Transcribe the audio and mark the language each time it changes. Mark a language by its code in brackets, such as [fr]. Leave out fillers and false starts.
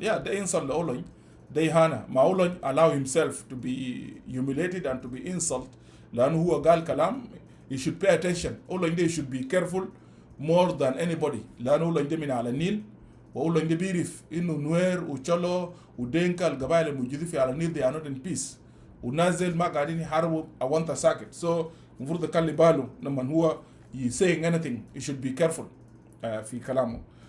[en] the insult [ar] لأولين ده إهانة. ما [en] أولين allow himself to be humiliated and to be insult [ar] لأنه هو قال كلام. [en] you should pay attention. [ar] أولين ده [en] you should be careful more than anybody [ar] لأنه أولين ده من على النيل وأولين ده بيعرف إنه نوير وشلو ودينكا القبائل الموجودين في على النيل [en] they are not in peace [ar] ونازل ما قاعدين يحاربوا أوانتا ساكت. [en] so [ar] المفروض يخلي باله لما هو [en] saying anything you should be careful [ar] في كلامه.